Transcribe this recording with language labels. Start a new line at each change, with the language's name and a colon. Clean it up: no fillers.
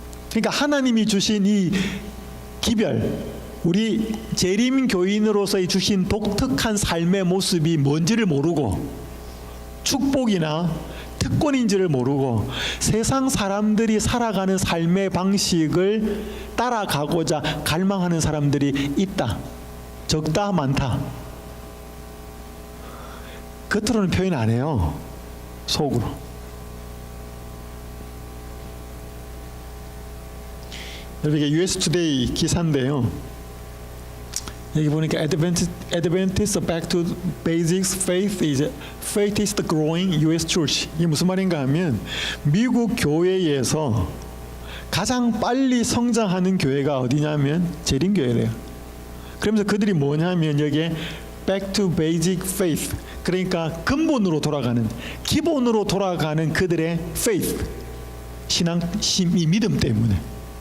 Korean: 그러니까 하나님이 주신 이 기별, 우리 재림 교인으로서의 주신 독특한 삶의 모습이 뭔지를 모르고 축복이나 특권인지를 모르고 세상 사람들이 살아가는 삶의 방식을 따라가고자 갈망하는 사람들이 있다. 적다, 많다. 겉으로는 표현 안 해요. 속으로. 여러분 이게 US Today 기사인데요. 여기 보니까
English: Adventist Back to Basics Faith is the growing US Church.
Korean: 이게 무슨 말인가 하면 미국 교회에서 가장 빨리 성장하는 교회가 어디냐면 재림교회래요. 그러면서 그들이 뭐냐면 여기에
English: Back to Basic Faith,
Korean: 그러니까 근본으로 돌아가는, 기본으로 돌아가는 그들의 faith, 신앙, 이 믿음 때문에.